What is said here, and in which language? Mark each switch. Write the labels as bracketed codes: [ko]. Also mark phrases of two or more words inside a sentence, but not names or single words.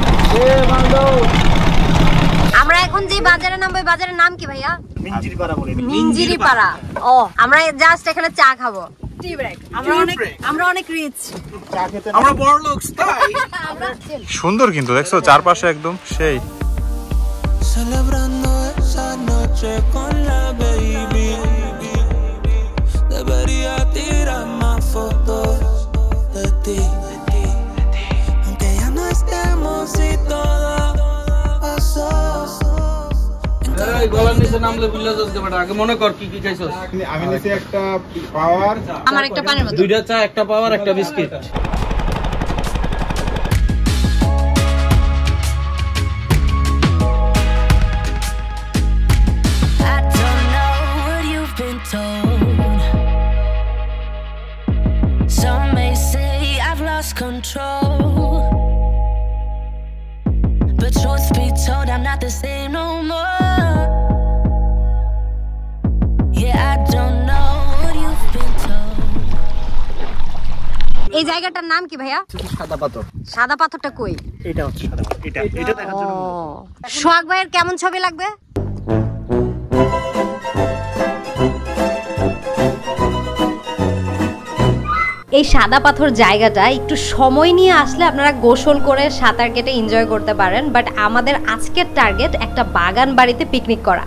[bn] আমরা এখন যে বাজারে নামবো, বাজারের নাম কি ভাইয়া? মিঞ্জিরিপাড়া বলে। মিঞ্জিরিপাড়া। ও, আমরা জাস্ট এখানে চা খাবো। [en] tea break. [bn] আমরা অনেক রিচ। চা খেতে আমরা বড় লোক তাই। সুন্দর কিন্তু দেখছো চারপাশে একদম সেই। [es] Celebrando esa noche con la baby. Debería tirar más fotos de ti. Aunque ya no estemos y todo pasó. [bn] এই গলার নিচে নামলে বুঝলা যাচ্ছে বেটা, আগে মনে কর কি কি খাইছস। আমি নিছি একটা পাওয়ার, আমার একটা পানির বোতল। দুইটা চা, একটা পাওয়ার, একটা বিস্কিট। [en] I don't know what you've been told. Some may say I've lost control, but truth be told, I'm not the same no more. Yeah, I don't know what you've been told. [bn] এই জায়গাটার নাম কি ভাইয়া? সাদা পাথর। সাদা পাথরটা কই? এটা হচ্ছে সাদা পাথর। এটা দেখার জন্য। সোহাগ ভাইয়ের কেমন ছবি লাগবে? এই সাদা পাথর জায়গাটা একটু সময় নিয়ে আসলে আপনারা গোসল করে সাঁতার কেটে এনজয় করতে পারেন, বাট আমাদের আজকের টার্গেট একটা বাগান বাড়িতে পিকনিক করা।